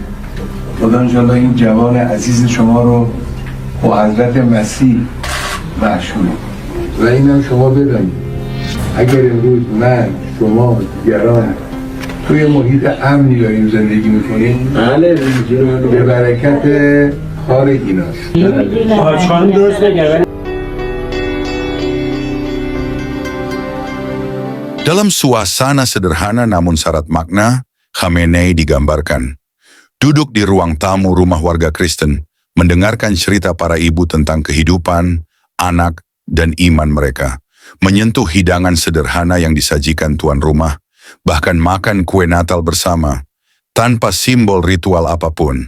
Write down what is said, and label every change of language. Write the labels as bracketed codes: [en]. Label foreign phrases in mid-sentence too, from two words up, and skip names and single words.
[fa] خدا انشالله این جوان عزیز شما رو با حضرت مسیح مشهور و اینم شما بدانید اگر امروز من شما دیگران توی محیط امنی داریم زندگی میکنیم به برکت کار ایناست. [id] Dalam suasana sederhana namun syarat makna, Khamenei digambarkan duduk di ruang tamu rumah warga Kristen, mendengarkan cerita para ibu tentang kehidupan, anak, dan iman mereka, menyentuh hidangan sederhana yang disajikan tuan rumah, bahkan makan kue Natal bersama, tanpa simbol ritual apapun.